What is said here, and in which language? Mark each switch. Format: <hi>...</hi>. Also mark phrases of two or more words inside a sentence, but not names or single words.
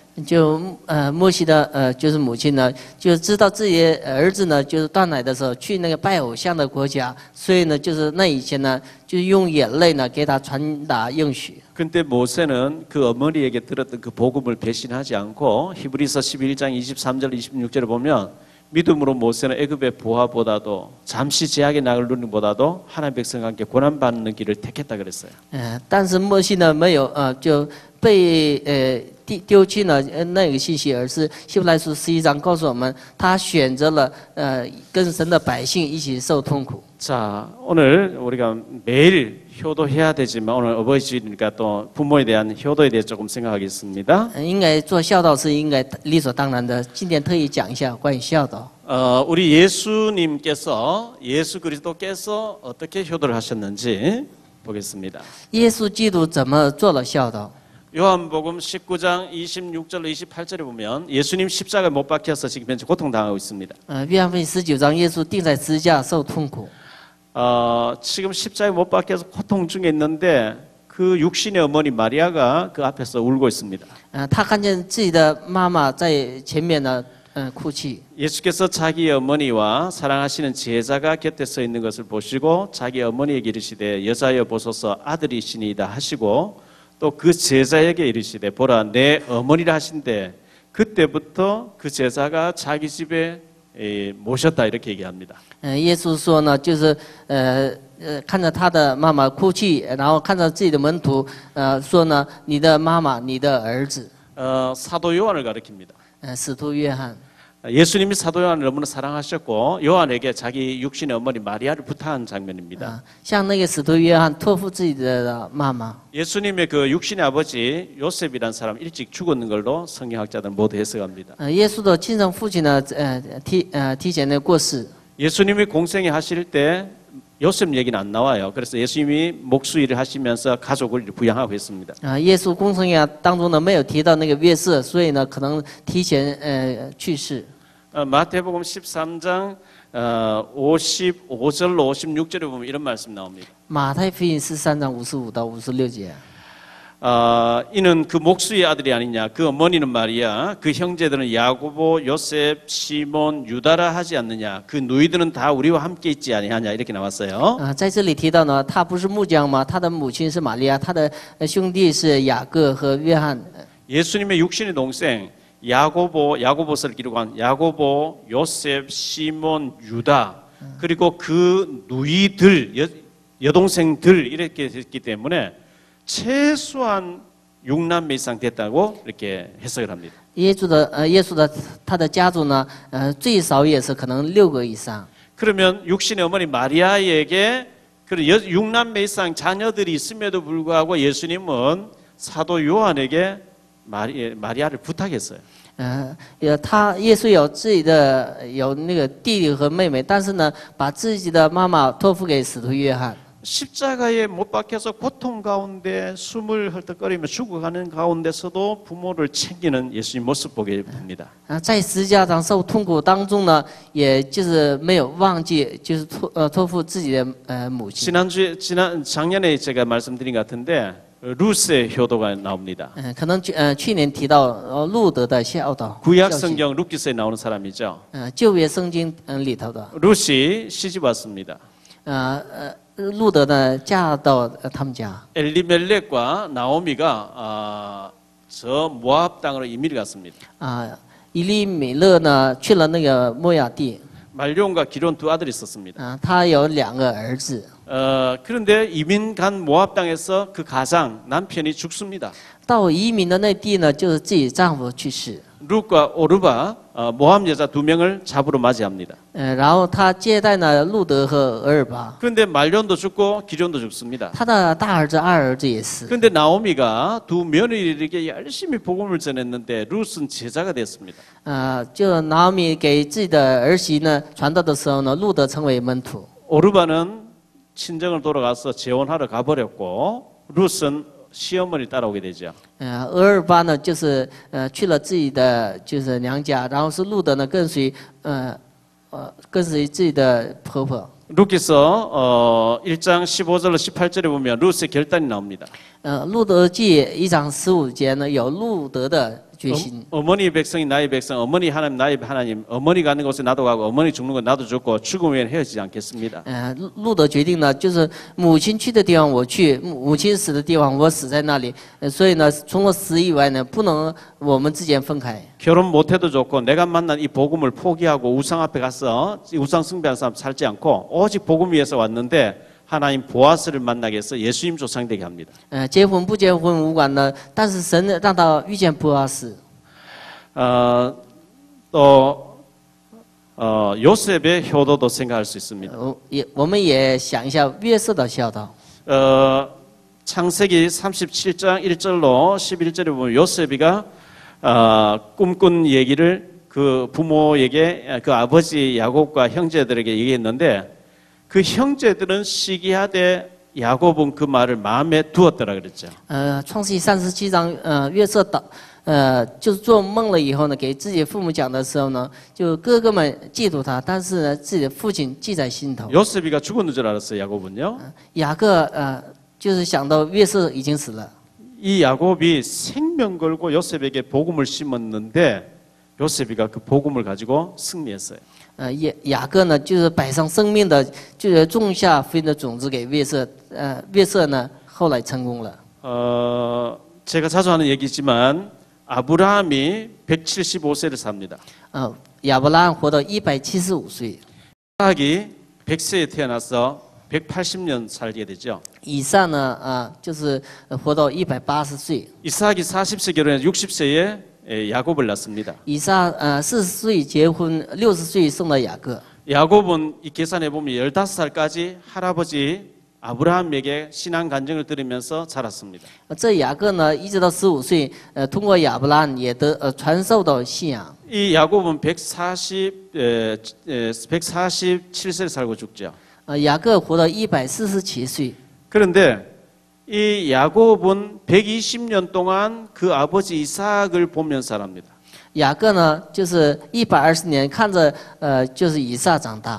<zh>就摩西的就是母亲呢，就知道自己儿子呢就是断奶的时候去那个拜偶像的国家，所以呢就是那以前呢就用眼泪呢给他传达应许。</zh> <ko>근데 모세는 그 어머니에게 들었던 그 복음을 배신하지 않고 히브리서 11장 23절 26절을 보면 믿음으로 모세는 애굽의 부하보다도 잠시 제약의 낙을 누리는 보다도 하나님 백성과 함께 고난받는 길을 택했다 그랬어요.</ko> <zh>但是摩西呢没有就被丢弃了那个信息，而是希伯来书11章告诉我们，他选择了跟神的百姓一起受痛苦。</zh> <ko>자, 오늘 우리가 매일 효도해야 되지만 오늘 어버이 주일이니까 또 부모에 대한 효도에 대해 조금 생각하겠습니다.</ko> <zh>应该做孝道是应该理所当然的。今天特意讲一下关于孝道。</zh> <ko>우리 예수님께서 예수 그리스도께서 어떻게 효도를 하셨는지 보겠습니다.</ko> <zh>耶稣基督怎么做了孝道？</zh> <ko>요한복음 19장 26절 28절에 보면 예수님 십자가에 못 박혀서 지금 현재 고통당하고 있습니다.</ko> <zh>约翰福音19章，耶稣钉在十字架受痛苦。</zh> <ko>지금 십자가에 못 박혀서 고통 중에 있는데 그 육신의 어머니 마리아가 그 앞에서 울고 있습니다.</ko> <zh>他看见自己的妈妈在前面呢，哭泣。</zh> <ko>예수께서 자기 어머니와 사랑하시는 제자가 곁에 서 있는 것을 보시고 자기 어머니에게 이르시되 여자여 보소서 아들이시니이다 하시고 또 그 제자에게 이르시되 보라 내 어머니라 하신데 그때부터 그 제자가 자기 집에 모셨다 이렇게 얘기합니다.</ko> <zh>耶稣说呢，就是看着他的妈妈哭泣，然后看着自己的门徒，说呢，你的妈妈，你的儿子。</zh> <ko>사도 요한을 가리킵니다.</ko> <zh>使徒约翰。</zh> <ko>예수님이 사도 요한을 너무나 사랑하셨고 요한에게 자기 육신의 어머니 마리아를 부탁한 장면입니다.</ko> <zh>像那个使徒约翰托付自己的妈妈。</zh> <ko>예수님의 그 육신의 아버지 요셉이라는 사람 일찍 죽었는 걸로 성경학자들은 모두 해석합니다.</ko> <zh>耶稣的亲生父亲呢，提前的过世。</zh> <ko>예수님이 공생애 하실 때 요셉 얘기는 안 나와요. 그래서 예수님이 목수일을 하시면서 가족을 부양하고 했습니다.</ko> <zh>耶稣公生涯当中呢没有提到那个约瑟，所以呢可能提前去世。</zh> <ko>마태복음 13장 55절 56절에 보면 이런 말씀 나옵니다.</ko> <zh>马太福音13章55到56节。</zh> <ko>이는 그 목수의 아들이 아니냐 그 어머니는 말이야 그 형제들은 야고보 요셉 시몬 유다라 하지 않느냐 그 누이들은 다 우리와 함께 있지 아니하냐 이렇게 나왔어요.</ko> <zh>在这里提到呢，他不是木匠吗？他的母亲是玛利亚，他的兄弟是雅各和约翰。</zh> <ko>예수님의 육신의 동생 야고보서를 기록한 야고보 요셉 시몬 유다 그리고 그 누이들 여동생들 이렇게 했기 때문에 최소한 6남매 이상 됐다고 이렇게 해석을 합니다.</ko> <zh>耶稣的他的家族呢，最少也是可能6个以上。</zh> <ko>그러면 육신의 어머니 마리아에게 그 6남매 이상 자녀들이 있음에도 불구하고 예수님은 사도 요한에게 마리아를 부탁했어요.</ko> <zh>耶稣有自己的那个弟弟和妹妹，但是呢，把自己的妈妈托付给使徒约翰。</zh> <ko>십자가에 못 박혀서 고통 가운데 숨을 헐떡거리며 죽어가는 가운데서도 부모를 챙기는 예수님 모습 보게 됩니다.</ko> <zh>在十字架上受痛苦当中呢，也就是没有忘记，就是托付自己的母亲。</zh> <ko>작년에 제가 말씀드린 것 같은데 루스의 효도가 나옵니다.</ko> <zh>可能去年提到路德的孝道。</zh> <ko>구약 성경 루키스에 나오는 사람이죠.</ko> <zh>旧约圣经里头的。</zh> <ko>루시 시집 왔습니다.</ko> <zh>路德呢嫁到他们家。</zh> <ko>엘리멜렉과 나오미가 저 모압 땅으로 이민을 갔습니다.</ko> <zh>以利米勒呢去了那个摩亚地。</zh> <ko>말룡과 기론 두 아들이 있었습니다.</ko> <zh>他有2个儿子。</zh> <ko>그런데 이민 간 모압 땅에서 그 가장 남편이 죽습니다.</ko> <zh>到移民的那地呢，就是自己丈夫去世。</zh> <ko>룻과 오르바 모압 여자 2명을 잡으러 맞이합니다.</ko> <zh>然后他接待呢路德和俄尔巴。</zh> <ko>그런데 말론도 죽고 기론도 죽습니다.</ko> <zh>他的大儿子、二儿子也死。</zh> <ko>그런데 나오미가 두 며느리에게 열심히 복음을 전했는데 룻은 제자가 됐습니다.</ko> <zh>就拿米给自己的儿媳呢传道的时候呢，路德成为门徒。</zh> <ko>오르바는 친정을 돌아가서 재혼하러 가버렸고 룻은 시어머니 따라오게 되죠.</ko> <zh>俄尔巴呢就是去了自己的就是娘家，然后是路德呢跟随自己的婆婆。</zh> <ko>루키서 1장 15절로 18절에 보면 룻의 결단이 나옵니다.</ko> <zh>路德记1章15节呢有路德的决心。</zh> <ko>어머니 백성이 나의 백성, 어머니 하나님 나의 하나님, 어머니 가는 곳에 나도 가고 어머니 죽는 곳 나도 죽고 죽음 후에는 헤어지지 않겠습니다.</ko> <zh>路德决定呢，就是母亲去的地方我去，母亲死的地方我死在那里。所以呢，除了死以外呢，不能我们之间分开。</zh> <ko>결혼 못해도 좋고 내가 만난 이 복음을 포기하고 우상 앞에 가서 우상 숭배하는 사람 살지 않고 오직 복음 위해서 왔는데 하나님 보아스를 만나게 해서 예수님 조상되게 합니다.</ko> <zh>结婚不结婚无关的，但是神让他遇见波阿斯。</zh> <ko>또 요셉의 효도도 생각할 수 있습니다.</ko> <zh>我们也想一下约瑟的孝道。</zh> <ko>창세기 37장 1절로 11절에 보면 요셉이가 꿈꾼 얘기를 그 부모에게 그 아버지 야곱과 형제들에게 얘기했는데 그 형제들은 시기하되 야곱은 그 말을 마음에 두었더라 그랬죠.</ko> <zh>创世记37章，约瑟就是做梦了以后呢，给自己父母讲的时候呢，就哥哥们嫉妒他，但是呢，自己的父亲记在心头。</zh> <ko>요셉이가 죽었는 줄 알았어요. 야곱은요.</ko> <zh>雅各就是想到约瑟已经死了。</zh> <ko>이 야곱이 생명 걸고 요셉에게 복음을 심었는데 요셉이가 그 복음을 가지고 승리했어요.</ko> <zh>雅各呢，就是摆上生命的，就是种下福音的种子给约瑟。约瑟呢，后来成功了。</zh> <ko>제가 자주 하는 얘기지만 아브라함이 175세를 삽니다.</ko> <zh>亚伯拉罕活到175岁。</zh> <ko>이삭이 100세에 태어나서 180년 살게 되죠.</ko> <zh>以撒呢，就是活到180岁。</zh> <ko>이삭이 40세 결혼해서 60세에 야곱을 낳습니다.</ko> <zh>以撒40岁结婚，60岁生了雅各。</zh> <ko>야곱은 이 계산해 보면 15살까지 할아버지 아브라함에게 신앙 간증을 들으면서 자랐습니다.</ko> <zh>这雅各呢，一直到15岁，通过亚伯拉罕也传授到信仰。</zh> <ko>이 야곱은 147세를 살고 죽죠.</ko> <zh>雅各活到147岁。</zh> <ko>그런데 이 야곱은 120년 동안 그 아버지 이삭을 보면서 살합니다.</ko> <zh>雅各呢，就是120年看着就是以撒长大。</zh>